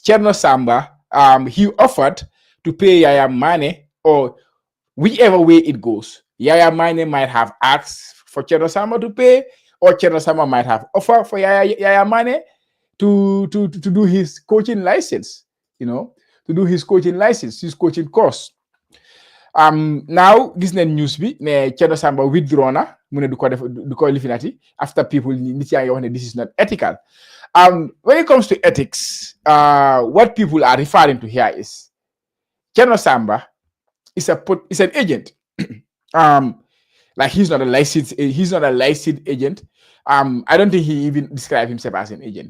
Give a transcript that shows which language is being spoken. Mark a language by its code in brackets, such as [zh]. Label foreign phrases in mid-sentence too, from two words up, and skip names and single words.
[en] Cherno Samba, he offered to pay Yaya Mane, or whichever way it goes. Yaya Mane might have asked for Cherno Samba to pay, or Cherno Samba might have offered for Yaya Mane to do his coaching license, to do his coaching license, his coaching course. [wo] Now gis nañ news bi ne Cherno Samba withdraw na mu ne du ko lifinati [en] after people [wo] nit yaa ngi wax ne [en] this is not ethical. When it comes to ethics, what people are referring to here is Cherno Samba is an agent. Like he's not a licensed agent. I don't think he even describes himself as an agent.